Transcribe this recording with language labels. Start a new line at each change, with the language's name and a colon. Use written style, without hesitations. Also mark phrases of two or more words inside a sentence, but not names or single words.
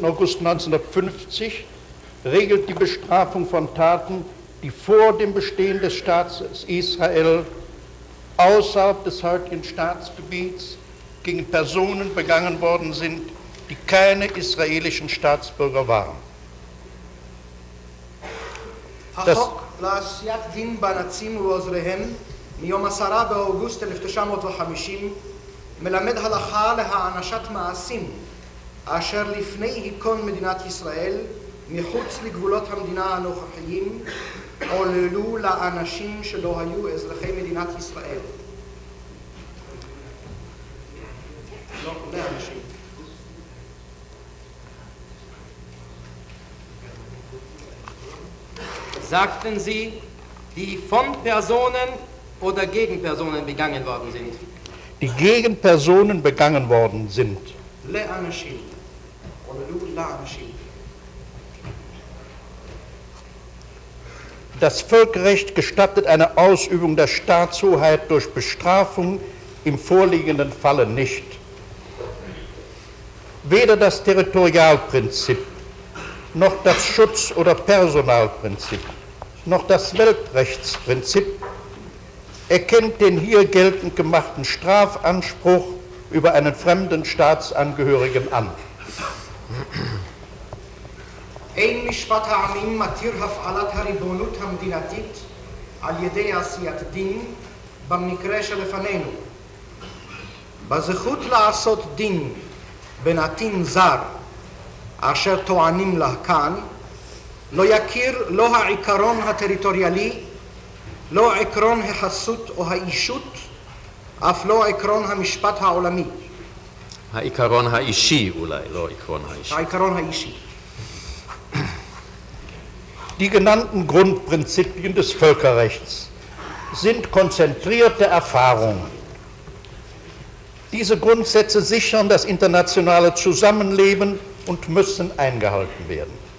German: August 1950 regelt die Bestrafung von Taten, die vor dem Bestehen des Staates Israel außerhalb des heutigen Staatsgebiets gegen Personen begangen worden sind, die keine israelischen Staatsbürger waren.
Hebrew: החוק לעשיית דין בנאצים ובעוזריהם מיום 10 באוגוסט 1950 מלמד הלכה להענשת מעשים אשר לפני היכון מדינת ישראל מחוץ לגבולות המדינה הנוכחיים עוללו לאנשים שלא היו אזרחי מדינת ישראל. לא, לאנשים.
German: Sagten Sie, die von Personen oder gegen Personen begangen worden sind? Die gegen Personen begangen worden sind.
Hebrew: לאנשים. עוללו לאנשים.
German: Das Völkerrecht gestattet eine Ausübung der Staatshoheit durch Bestrafung im vorliegenden Falle nicht. Weder das Territorialprinzip, noch das Schutz- oder Personalprinzip, noch das Weltrechtsprinzip erkennt den hier geltend gemachten Strafanspruch über einen fremden Staatsangehörigen an.
Hebrew: אין משפט העמים מתיר הפעלת הריבונות המדינתית על ידי עשיית דין במקרה שלפנינו. בזכות לעשות דין בנתין זר אשר טוענים לה כאן, לא יכיר לא העיקרון הטריטוריאלי, לא עקרון החסות או האישות, אף לא עקרון המשפט העולמי. העיקרון האישי אולי, לא עקרון האישי. העיקרון האישי.
German: Die genannten Grundprinzipien des Völkerrechts sind konzentrierte Erfahrungen. Diese Grundsätze sichern das internationale Zusammenleben und müssen eingehalten werden.